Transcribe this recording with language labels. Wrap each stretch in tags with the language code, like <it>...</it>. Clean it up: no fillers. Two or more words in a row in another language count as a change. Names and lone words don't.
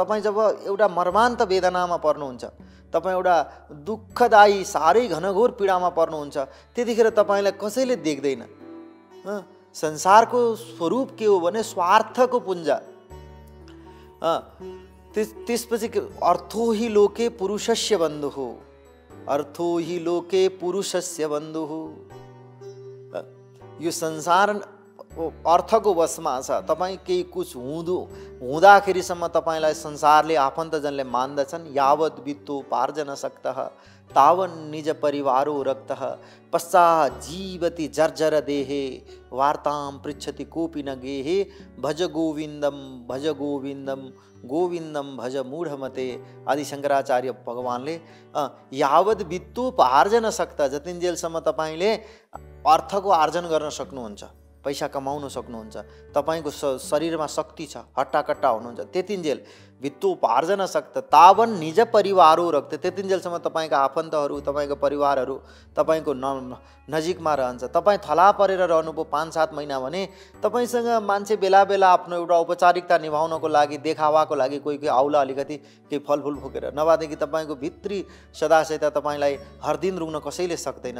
<ne>तपाईँ जब एउटा मर्मान्त वेदनामा पर्नुहुन्छ, तपाईँ एउटा दुःखदायी साह्रै घनघोर पीडामा पर्नुहुन्छ, त्यतिखेर तपाईँलाई कसैले देख्दैन। संसारको स्वरूप के हो भने स्वार्थको पुञ्ज। त्यसपछि</ne> <sa>अर्थो हि लोके पुरुषस्य बन्धु</sa> <ne>हो,</ne> <sa>अर्थो हि लोके पुरुषस्य बन्धु</sa> <ne>हो। यो संसार अर्थको वशमा छ। तपाईँ केही कुछ हुँदाखेरिसम्म तपाईँलाई संसारले आफन्तजनले मान्दछन्।</ne> <sa>यावत् वित्तोपार्जन सक्तः तावन् निज परिवारो रक्तः, पश्चात् जीवति जर्जर देहे वार्तां पृच्छति कोपि न गेहे, भज गोविन्दम भज गोविन्दम गोविन्दम भज मूढमते।</sa> <ne>आदि शङ्कराचार्य भगवानले</ne> <sa>यावत् वित्तोपार्जन सक्तः,</sa> <ne>जतिन्जेलसम्म तपाईँले अर्थको आर्जन गर्न सक्नुहुन्छ, पैसा कमाउन सक्नुहुन्छ, तपाईँको शरीरमा शक्ति छ, हट्टाकट्टा हुनुहुन्छ, त्यतिन्जेल</ne> <sa>वित्तोपार्जन सक्तः तावन् निज परिवारो रक्त,</sa> <ne>त्यतिन्जेलसम्म तपाईँका आफन्तहरू, तपाईँको परिवारहरू तपाईँको नजिकमा रहन्छ। तपाईँ थला परेर रहनुभयो 5-7 महिना भने तपाईँसँग मान्छे बेला बेला आफ्नो एउटा औपचारिकता निभाउनको लागि, देखावाको लागि कोही कोही आउला अलिकति केही फलफुल फुकेर, नभएदेखि तपाईँको भित्री सदाशयता तपाईँलाई हर दिन रुग्न कसैले सक्दैन।</ne>